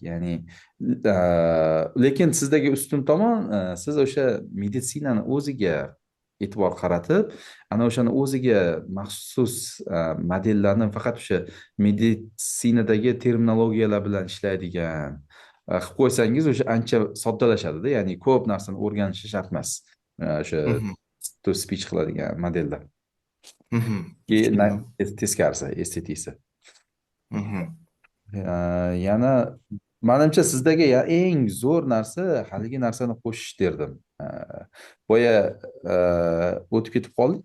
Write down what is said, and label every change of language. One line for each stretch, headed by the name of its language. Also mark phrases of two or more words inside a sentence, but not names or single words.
Uzbek: Ya'ni lekin sizdagi ustun tomon, siz o'sha meditsinani o'ziga e'tibor qaratib, ana o'shani o'ziga maxsus modellarni faqat o'sha meditsinadagi terminologiyalar bilan ishlaydigan qilib qo'ysangiz, o'sha ancha soddalashadi-da, ya'ni ko'p narsani o'rganishi shart emas. O'sha mhm,
English: to speech
Uzbek: qiladigan modellar. mhm. Tushundim. Teskarisi, estetisi. Mhm, Yana manimcha sizdagi eng zo'r narsa haligi narsani qo'shish derdim. Boya o'tib ketib qoldik.